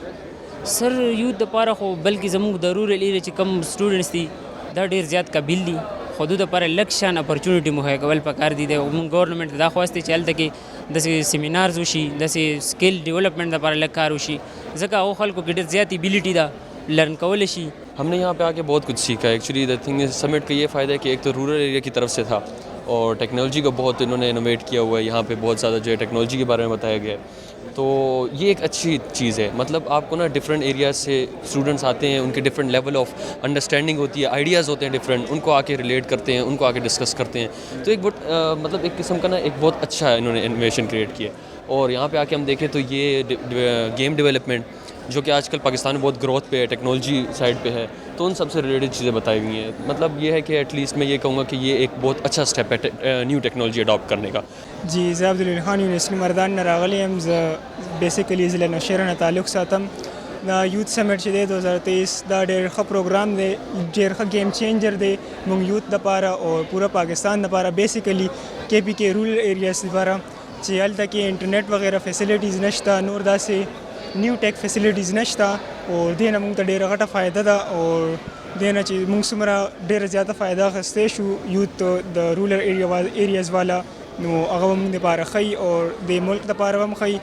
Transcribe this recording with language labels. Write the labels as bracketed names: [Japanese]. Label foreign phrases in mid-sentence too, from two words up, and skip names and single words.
[Pashto] سر یوت دپاره خو بلکې زموږ د [English] rural area [Pashto] چې کم سټوډنټس دي دا ډېر زیات قابل دي خو دوی دپاره لږ شان اپرچونټي مهیا کول پکار دي موږ ګورنمنټ ته دا خواست دی چې هلته کې داسې سیمینارز وشي داسې [English] skill development [Pashto] دپاره لږ کار وشي ځکه هغو خلکو کې ډېر زیات ایبیلیټي ده لرن کولی شي. [Urdu] ہم نے یہاں پہ آ کے بہت کچھ سیکھا ہے. [English] actually the thing is summit [Urdu] کا یہ فائدہ ہے کہ ایک تو [English] rural area [Urdu] کی طرف سے تھا اور ٹیکنالوجی کو بہت انہوں نے انوویٹ کیا ہوا ہے. یہاں پہ بہت زیادہ جو ہے ٹیکنالوجی کے بارے میں بتایا گیا ہے, تو یہ ایک اچھی چیز ہے. مطلب آپ کو نا [English] different areas [Urdu] سے اسٹوڈنٹس آتے ہیں, ان کے [English] different level of understanding [Urdu] ہوتی ہے, آئیڈیاز ہوتے ہیں ڈفرینٹ, ان کو آ کے ریلیٹ کرتے ہیں, ان کو آ کے ڈسکس کرتے ہیں. تو ایک بہت مطلب ایک قسم کا نا ایک بہت اچھا انہوں نے [English] innovation create [Urdu] کیا. اور یہاں پہ آ کے ہم دیکھیں تو یہ [English] game development [Urdu] جو کہ آج کل پاکستان میں بہت گروتھ پہ ہے, [English] technology side [Urdu] پہ ہے, تو ان سب سے ریلیٹڈ چیزیں بتائی ہوئی ہیں. مطلب یہ ہے کہ [English] at least [Urdu] میں یہ کہوں گا کہ یہ ایک بہت اچھا اسٹیپ ہے [English] new technology [Urdu] اڈاپٹ کرنے کا. [Pashto] جی زه عبدالولي خان یونیورسټي مردان نه راغلی یم. زه بیسیکلی ضلع نوشهره نه تعلق ساتم. دا [English] youth summit [Pashto] چې دی 2023 دا ډېر ښه پروګرام دی, ډېر ښه [English] game changer [Pashto] دی موږ یوت دپاره او پوره پاکستان دپاره. بیسیکلی کے پی کے [English] rural areas [Pashto] دپاره چې هلته کې انټرنیټ وغیره فیسیلیټیز نشته, نور داسې [English] new tech facilities [Pashto] نشته, او دې نه موږ ته ډېره غټه فایده ده. او دې نه چې موږ څومره ډېره زیاته فایده اخیستی شو یوت د [English] rural areas [Pashto] والا, نو هغه به موږ دپاره ښیي او د ملک دپاره به هم ښیي.